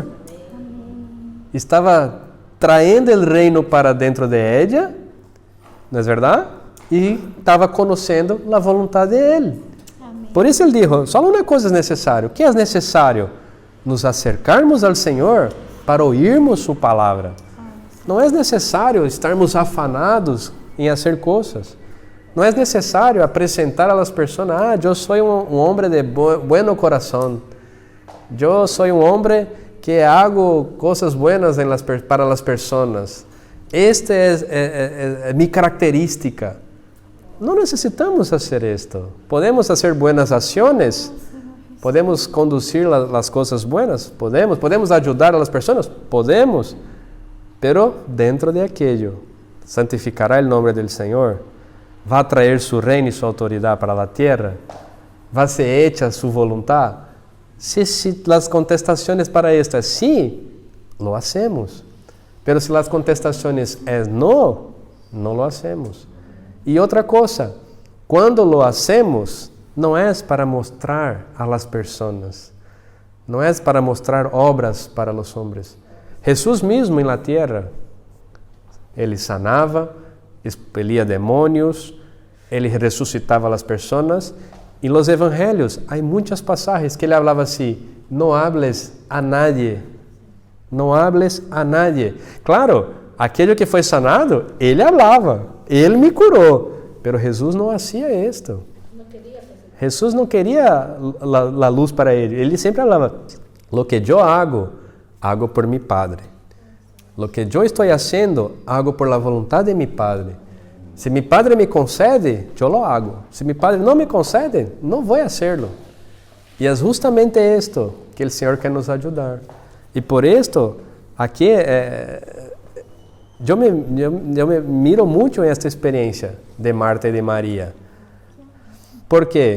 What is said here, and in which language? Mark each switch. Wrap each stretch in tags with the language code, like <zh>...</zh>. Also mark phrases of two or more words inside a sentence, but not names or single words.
<es>Estaba trayendo el reino para dentro de ella, ¿no es verdad? Y estaba conociendo la voluntad de Él. Amén. Por eso Él dijo, solo una cosa es necesario. ¿Qué es necesario? Nos acercarmos al Señor para oírmos su palabra.</es> <pt>Não é necessário estarmos afanados em fazer coisas. Não é necessário apresentar</pt> <es>a las personas,</es> <pt>eu sou um homem de bom coração. Eu sou um homem que hago coisas buenas para as pessoas. Esta é minha característica. Não necessitamos fazer isto. Podemos fazer buenas ações. Podemos conduzir as coisas buenas. Podemos ajudar</pt> <es>a las</es> <pt>pessoas. Podemos.</pt> <es>Pero dentro de aquello, santificará el nombre del Señor, va a traer su reino y su autoridad para la tierra, va a ser hecha su voluntad. Si las contestaciones para esto es sí, lo hacemos. Pero si las contestaciones es no, no lo hacemos. Y otra cosa, cuando lo hacemos, no es para mostrar a las personas, no es para mostrar obras para los hombres. Jesús mismo en la tierra</es> <pt>Ele sanava, expelia demônios, ele ressuscitava as pessoas. E nos evangelhos há muitas passagens que ele falava assim: não</pt> <es>hables a nadie,</es> <pt>não</pt> <es>hables a nadie.</es> <pt>Claro, aquele que foi sanado, ele falava, ele me curou, mas Jesus não fazia isto. Jesus não queria a luz para ele. Ele sempre falava:</pt> <es>lo que yo hago, hago por mi Padre. Lo que yo estoy haciendo, hago por la voluntad de mi Padre. Se mi Padre me concede, yo lo hago.</es> <pt>Se</pt> <es>mi Padre</es> <pt>não me concede, não vou hacerlo. E é justamente esto que o Senhor quer nos ajudar. E por esto, aqui, eu me miro muito em esta experiência de Marta e de Maria. ¿Por quê?</pt>